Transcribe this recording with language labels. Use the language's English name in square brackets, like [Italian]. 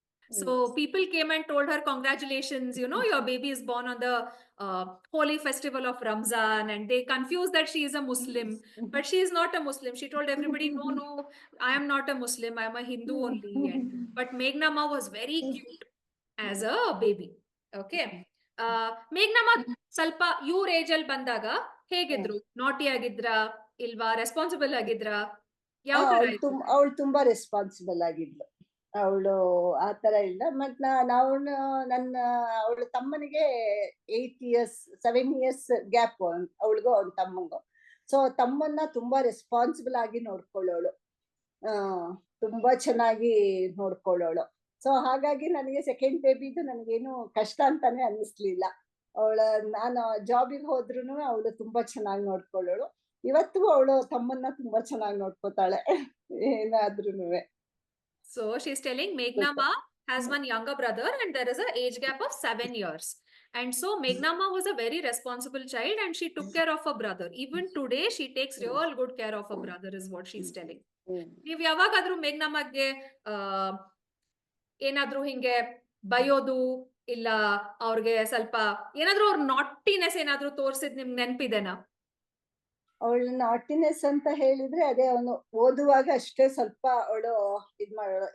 [English] So people came and told her, congratulations, your baby is born on the holy festival of Ramzan, and they confused that she is a Muslim, but she is not a Muslim. She told everybody, no, I am not a Muslim, I am a Hindu only. But Meghnama was very cute as a baby. Okay. [Kannada] ಮೇಘ್ನಮ್ಮ ಸ್ವಲ್ಪ ಇವ್ರ age ಅಲ್ಲಿ ಬಂದಾಗ ಹೇಗಿದ್ರು? ನಾಟಿ ಆಗಿದ್ರಾ ಇಲ್ವಾ? Responsible ಆಗಿದ್ರಾ? ಯಾವ ತರ ಇದ್ರು? ಅವಳು ತುಂಬಾ ರೆಸ್ಪಾನ್ಸಿಬಲ್ ಆಗಿದ್ಲು. ಅವಳು ಆತರ ಇಲ್ಲ. ಮತ್ ಅವಳ ತಮ್ಮನಿಗೆ 7 years ಗ್ಯಾಪ್ ಅವಳಿಗೂ ಅವಳ ತಮ್ಮಂಗೂ. ಸೊ ತಮ್ಮನ್ನ ತುಂಬಾ ರೆಸ್ಪಾನ್ಸಿಬಲ್ ಆಗಿ ನೋಡ್ಕೊಳ್ಳೋಳು, ತುಂಬಾ ಚೆನ್ನಾಗಿ ನೋಡ್ಕೊಳ್ಳೋಳು. ಸೊ ಹಾಗಾಗಿ ನನಗೆ ಸೆಕೆಂಡ್ ಬೇಬಿದು ನನಗೇನು ಕಷ್ಟ ಅಂತಾನೆ ಅನ್ನಿಸ್ಲಿಲ್ಲ. ನಾನು ಜಾಬಿಗೆ ಹೋದ್ರುನು ಅವಳು ತುಂಬಾ ಚೆನ್ನಾಗಿ ನೋಡ್ಕೊಳ್ಳೋಳು. ಇವತ್ತಿಗೂ ಅವಳು ತಮ್ಮನ್ನ ತುಂಬಾ ಚೆನ್ನಾಗಿ ನೋಡ್ಕೋತಾಳೆ ಏನಾದ್ರೂನುವೆ. [English] So she's telling Meghnama has one younger brother and there is an age gap of 7 years. And so Meghnama was a very responsible child and she took care of her brother. Even today she takes real good care of her brother is what she's telling. [Kannada] ನೀವ್ ಯಾವಾಗಾದ್ರೂ ಮೇಘ್ನಮ್ಮಗೆ ಏನಾದ್ರೂ ಹಿಂಗೆ ಬಯೋದು ಇಲ್ಲ ಅವ್ರಿಗೆ ಸ್ವಲ್ಪ ಏನಾದ್ರೂ ಅವ್ರ naughtiness ಏನಾದ್ರೂ ತೋರ್ಸಿದ್ ನಿಮ್ಗೆ ನೆನ್ಪಿದೆನಾ? ಅವಳ ನಾಟಿನೆಸ್ ಅಂತ ಹೇಳಿದ್ರೆ ಅದೇ ಅವನು ಓದುವಾಗ ಅಷ್ಟೇ ಸ್ವಲ್ಪ ಅವಳು ಮಾಡೋಳು.